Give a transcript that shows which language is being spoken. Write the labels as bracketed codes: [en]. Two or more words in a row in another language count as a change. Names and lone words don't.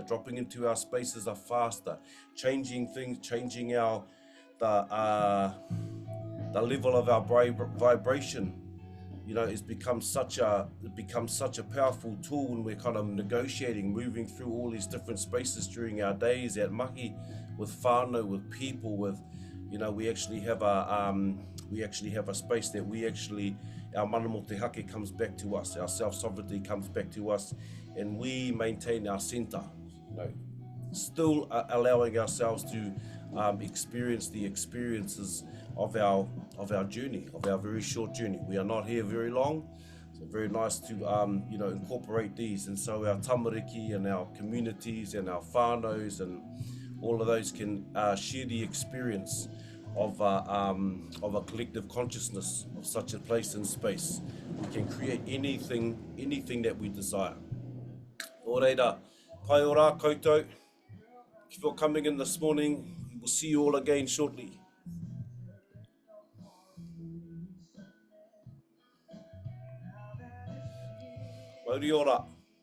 [en] Dropping into our spaces are faster. Changing things, changing our, the level of our vibration, you know, it becomes such a powerful tool when we're kind of negotiating, moving through all these different spaces during our days at Mahi, with whānau, with people, with, you know, we actually have a space that we actually, our [mi] mana mo te hake [en] comes back to us, our self-sovereignty comes back to us, and we maintain our center, you know, still allowing ourselves to experience the experiences of our journey, of our very short journey. We are not here very long, so very nice to you know, incorporate these, and so our tamariki and our communities and our whānaus and all of those can share the experience of a collective consciousness of such a place and space. We can create anything that we desire. [mi] Nō reira, pai ora koutou. [en] Thank you for coming in this morning. We will see you all again shortly. [mi] Mauri ora.